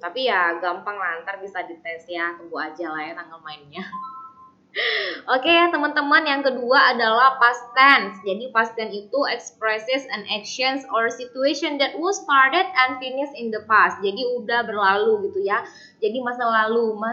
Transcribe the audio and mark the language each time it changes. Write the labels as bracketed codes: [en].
[id] Tapi ya gampang lah, ntar bisa dites ya, tunggu aja lah ya tanggal mainnya. Oke ya teman-teman, yang kedua adalah past tense. [en] Jadi past tense itu expresses an actions or situation that was started and finished in the past. [id] Jadi udah berlalu gitu ya. Jadi masa lalu.